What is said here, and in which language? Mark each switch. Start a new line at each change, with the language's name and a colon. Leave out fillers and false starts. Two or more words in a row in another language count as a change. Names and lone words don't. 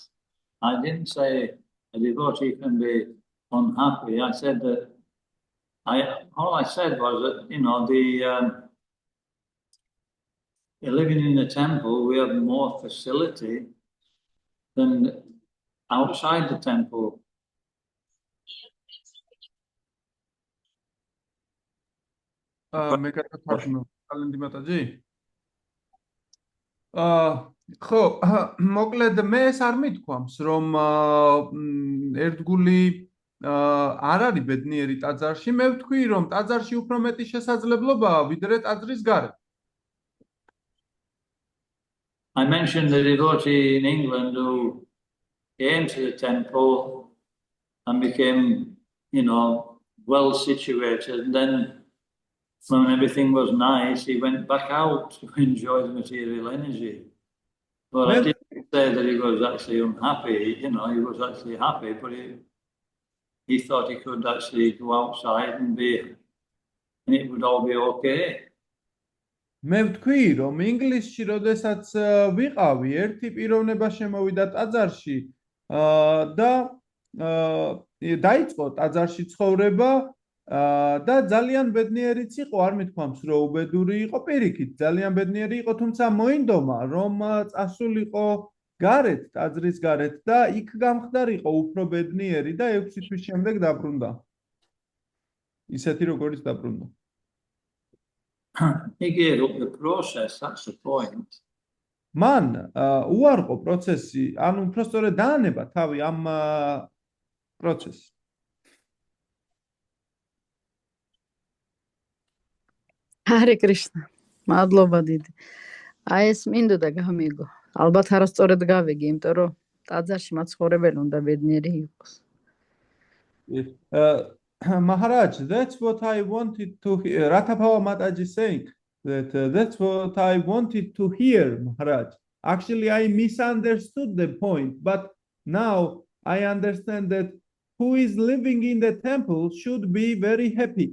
English: I didn't say a devotee can be unhappy. I said that all I said was that, living in the temple, we have more facility than outside the temple.
Georgian: მე გადავთარგმნო კალენდი მატაძი? ხო, მოკლედ მე ეს არ მithქვამს, რომ ერთგული არ არის ბედნიერი ტაძარში, მე ვთქვი, რომ ტაძარში უფრო მეტი შესაძლებლობაა, ვიდრე ტაძრის გარეთ.
English: I mentioned the devotee in England who came to the temple and became, well situated, and then when everything was nice, he went back out to enjoy the material energy. But I didn't say that he was actually unhappy. He was actually happy, but he thought he could actually go outside and it would all be okay.
Georgian: მე ვთქვი, რომ ინგლისში, როდესაც ვიყავი, ერთი პიროვნება შემოვიდა ტაძარში და დაიწყო ტაძარში ცხოვრება და ძალიან ბედნიერიც იყო, არ მithქვამს, რომ უბედური იყო, პირიქით, ძალიან ბედნიერი იყო, თუმცა მოინდომა, რომ წასულიყო გარეთ, ტაძრის გარეთ და იქ გამხდარიყო უფრო ბედნიერი და 6 თვის შემდეგ დაბრუნდა. ისეთი როგორიც დაბრუნდა.
English: He gave up the process, that's the point.
Georgian: მან უარყო პროცესი, ანუ უბრალოდ დაანება თავი ამ პროცესს.
English: Hare Krishna.
Georgian: მადლობა დიდი. აი ეს მინდოდა გამიგო. ალბათ არასწორად გავიგე, იმიტომ რომ ტაძარში მაცხოვრებელი უნდა ბედნიერი იყოს.
English: Maharaj, that's what I wanted to hear. Rathabhava Mataji is saying that that's what I wanted to hear, Maharaj. Actually, I misunderstood the point, but now I understand that who is living in the temple should be very happy.